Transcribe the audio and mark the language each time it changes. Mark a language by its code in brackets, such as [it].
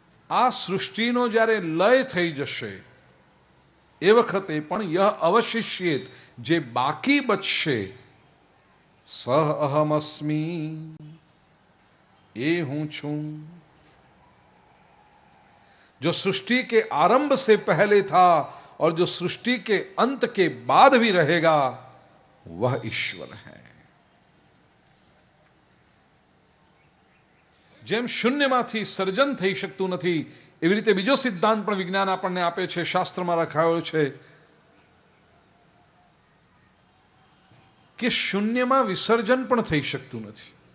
[gu] આ સૃષ્ટિનો જ્યારે લય થઈ જશે એ વખતે પણ યહ અવશિષ્યેત, જે બાકી બચશે, સહ અહમસ્મી, એ હું છું. [hi] जो सृष्टि के आरंभ से पहले था और जो सृष्टि के अंत के बाद भी रहेगा, वह ईश्वर है. [gu] જેમ શૂન્યમાંથી સર્જન થઈ શકતું નથી, એવી રીતે બીજો સિદ્ધાંત પણ વિજ્ઞાન આપણને આપે છે, શાસ્ત્રમાં લખાયો છે કે શૂન્યમાં વિસર્જન પણ થઈ શકતું નથી.